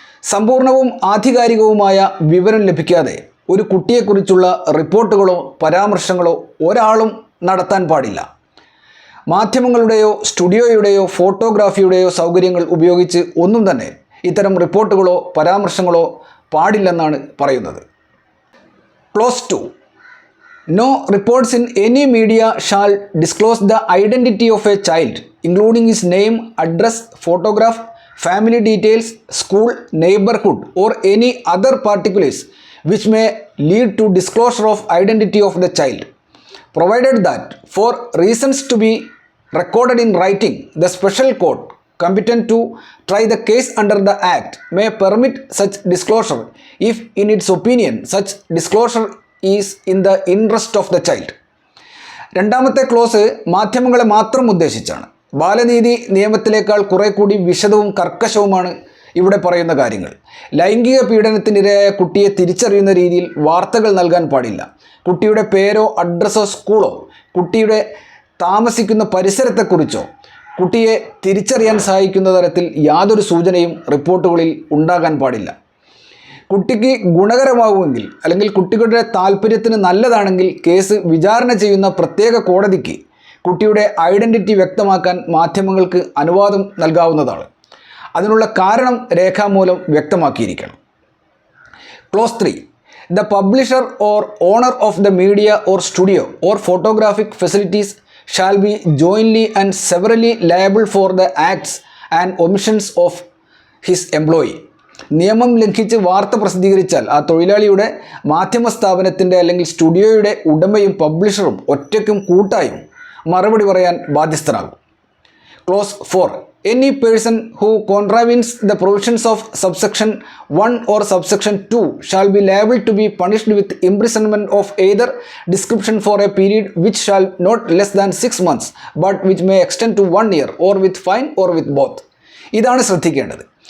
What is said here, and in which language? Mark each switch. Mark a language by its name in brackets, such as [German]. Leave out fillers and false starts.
[Malayalam] സമ്പൂർണവും ആധികാരികവുമായ വിവരം ലഭിക്കാതെ ഒരു കുട്ടിയെക്കുറിച്ചുള്ള റിപ്പോർട്ടുകളോ പരാമർശങ്ങളോ ഒരാളും നടത്താൻ പാടില്ല. മാധ്യമങ്ങളുടെയോ സ്റ്റുഡിയോയുടെയോ ഫോട്ടോഗ്രാഫിയുടെയോ സൗകര്യങ്ങൾ ഉപയോഗിച്ച് ഒന്നും തന്നെ ഇത്തരം റിപ്പോർട്ടുകളോ പരാമർശങ്ങളോ പാടില്ലെന്നാണ് പറയുന്നത്. [English] Clause 2, no reports in any media shall disclose the identity of a child, including his name, address, photograph, family details, school, neighborhood, or any other particulars which may lead to disclosure of identity of the child, provided that for reasons to be recorded in writing, the special court competent to try the case under the Act may permit such disclosure if in its opinion such disclosure is in the interest of the child. [Malayalam] രണ്ടാമത്തെ close മാധ്യമങ്ങളെ മാത്രം ഉദ്ദേശിച്ചാണ്. ബാലനീതി നിയമത്തിലേക്കാൾ കുറെ കൂടി വിശദവും കർക്കശവുമാണ് ഇവിടെ പറയുന്ന കാര്യങ്ങൾ. ലൈംഗിക പീഡനത്തിനിരയായ കുട്ടിയെ തിരിച്ചറിയുന്ന രീതിയിൽ വാർത്തകൾ നൽകാൻ പാടില്ല. കുട്ടിയുടെ പേരോ അഡ്രസ്സോ സ്കൂളോ കുട്ടിയുടെ താമസിക്കുന്ന പരിസരത്തെക്കുറിച്ചോ കുട്ടിയെ തിരിച്ചറിയാൻ സഹായിക്കുന്ന തരത്തിൽ യാതൊരു സൂചനയും റിപ്പോർട്ടുകളിൽ ഉണ്ടാകാൻ പാടില്ല. കുട്ടിക്ക് ഗുണകരമാവുമെങ്കിൽ, അല്ലെങ്കിൽ കുട്ടികളുടെ താല്പര്യത്തിന് നല്ലതാണെങ്കിൽ കേസ് വിചാരണ ചെയ്യുന്ന പ്രത്യേക കോടതിക്ക് കുട്ടിയുടെ ഐഡൻറ്റിറ്റി വ്യക്തമാക്കാൻ മാധ്യമങ്ങൾക്ക് അനുവാദം നൽകാവുന്നതാണ്. അതിനുള്ള കാരണം രേഖാമൂലം വ്യക്തമാക്കിയിരിക്കണം. [English] Clause 3, the publisher or owner of the media or studio or photographic facilities shall be jointly and severally liable for the acts and omissions of his employee. [Malayalam] നിയമം ലംഘിച്ച് വാർത്ത പ്രസിദ്ധീകരിച്ചാൽ ആ തൊഴിലാളിയുടെ മാധ്യമ സ്ഥാപനത്തിൻ്റെ അല്ലെങ്കിൽ സ്റ്റുഡിയോയുടെ ഉടമയും പബ്ലിഷറും ഒറ്റയ്ക്കും കൂട്ടായും മറുപടി പറയാൻ ബാധ്യസ്ഥനാകും. [English] Clause 4, any person who contravenes the provisions of subsection 1 or subsection 2 shall be liable to be punished with imprisonment of either description for a period which shall not less than 6 months but which may extend to 1 year, or with fine or with both. [Malayalam] ഇതാണ് ശ്രദ്ധിക്കേണ്ടത്.